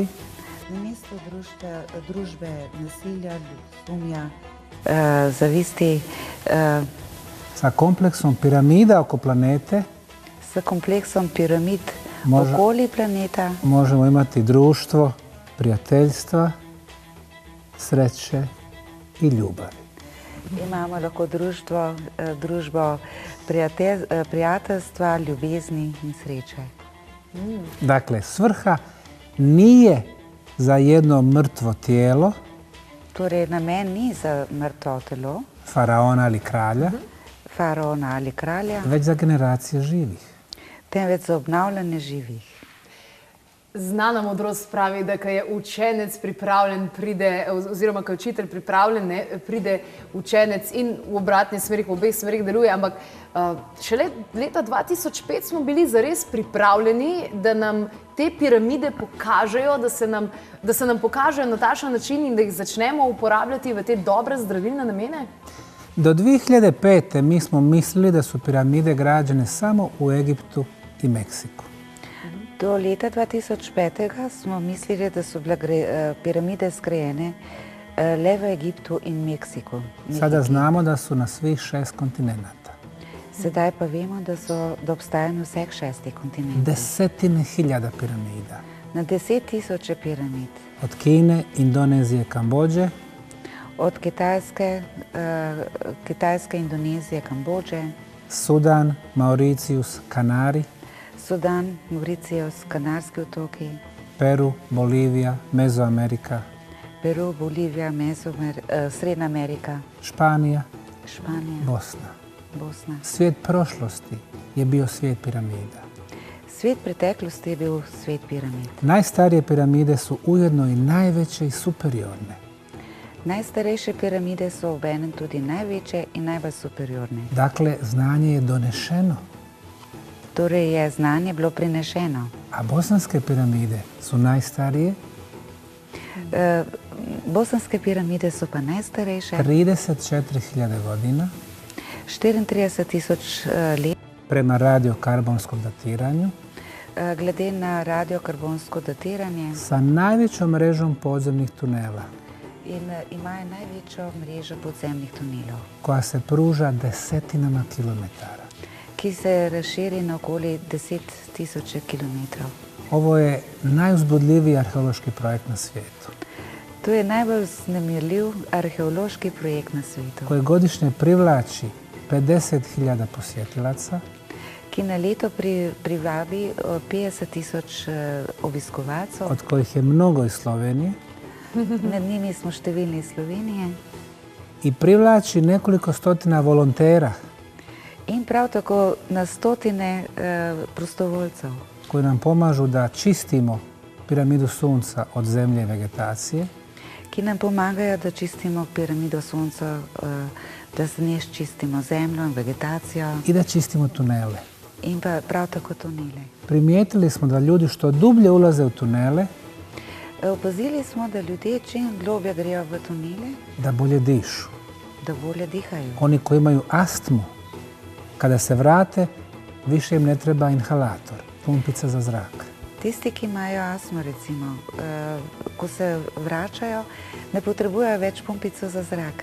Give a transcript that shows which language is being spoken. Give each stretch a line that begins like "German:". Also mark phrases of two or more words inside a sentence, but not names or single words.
Slovenian: Namesto družbe nasilja, sumja, zavisti.
Bosnian: Sa kompleksom piramida oko planete.
Slovenian: Sa kompleksom piramid okoli planeta.
Bosnian: Možemo imati društvo prijateljstva, sreće i ljubavi.
Slovenian: Imamo lahko družbo prijateljstva, ljubezni in sreće.
Bosnian: Dakle, svrha nije za jedno mrtvo tijelo.
Slovenian: Torej, namen ni za mrtvo telo. Faraona ali kralja.
Bosnian: Već za generacije živih.
Slovenian: Temveč za obnavljanje živih. Znana modrost pravi, da ko je učenec pripravljen, oziroma ko je učitelj pripravljen, pride učenec in v obratni smeri, v obeh smerih deluje, ampak šele leta 2005 smo bili zares pripravljeni, da nam te piramide pokažejo, da se nam pokažejo na takšen način in da jih začnemo uporabljati v te dobre zdravilne namene?
Bosnian: Do 2005. mi smo mislili da su piramide građene samo u Egiptu i Meksiku.
Slovenian: Do leta 2005. smo mislili da su bile piramide zgrajene le v Egiptu in Meksiku.
Bosnian: Sada znamo da su na svih 6 kontinenata.
Slovenian: Sedaj pa vemo, da obstajajo na vseh 6 kontinentih.
Bosnian: Desetine hiljada piramida.
Slovenian: Na 10.000 piramid.
Bosnian: Od Kine, Indonezije, Kambođe.
Slovenian: Od Kitajske, Indonezije, Kambođe.
Bosnian: Sudan, Mauricius, Kanari.
Slovenian: Sudan, Mauricius, Kanarski otoki.
Bosnian: Peru, Bolivija, Mezoamerika.
Slovenian: Peru, Bolivija, Srednja Amerika.
Bosnian: Španija. Bosna. Svijet prošlosti je bio svijet piramida.
Slovenian: Svijet preteklosti je bil svijet piramid.
Bosnian: Najstarije piramide su ujedno i najveće i superiorne.
Slovenian: Najstarejše piramide so obenem tudi največje in najbolj superiorne.
Bosnian: Dakle, znanje je donešeno.
Slovenian: Torej je znanje bilo prinešeno.
Bosnian: A bosanske piramide su najstarije?
Slovenian: Bosanske piramide so pa najstarejše.
Bosnian: 34.000 godina.
Slovenian: 34.000 let.
Bosnian: prema radiokarbonskom datiranju
Slovenian: glede na radiokarbonsko datiranje
Bosnian: sa najvećom mrežom podzemnih tunela
Slovenian: in imajo največjo mrežo podzemnih tunelov,
Bosnian: koja se pruža desetinama kilometara.
Slovenian: ki se razširi na okoli 10.000 kilometrov.
Bosnian: Ovo je najuzbudljiviji arheološki projekt na svijetu,
Slovenian: To je najbolj vznemirljiv arheološki projekt na svetu,
Bosnian: koji godišnje privlači 50.000 posjetilaca,
Slovenian: ki na leto privabi 50.000 obiskovalcev.
Bosnian: od kojih je mnogo iz Slovenije,
Slovenian: Med njimi smo številni iz Slovenije.
Bosnian: i privlači nekoliko stotina volontera
Slovenian: In prav tako na stotine prostovoljcev,
Bosnian: koji nam pomažu da čistimo piramidu Sunca od zemlje i vegetacije,
Slovenian: ki nam pomagajo, da čistimo piramido Sonca, da z nje čistimo zemljo in vegetacijo
Bosnian: i da čistimo tunele.
Slovenian: in pa prav tako tunele.
Bosnian: Primijetili smo da ljudi što dublje ulaze u tunele,
Slovenian: Opazili smo, da ljudje čim globlje grejo v tunele,
Bosnian: da bolje dišu.
Slovenian: da bolje dihajo.
Bosnian: Oni koji imaju astmu, kada se vrate, više im ne treba inhalator, pumpica za zrak.
Slovenian: Tisti, ki imajo astmo, recimo, ko se vračajo, ne potrebujejo več pumpico za zrak.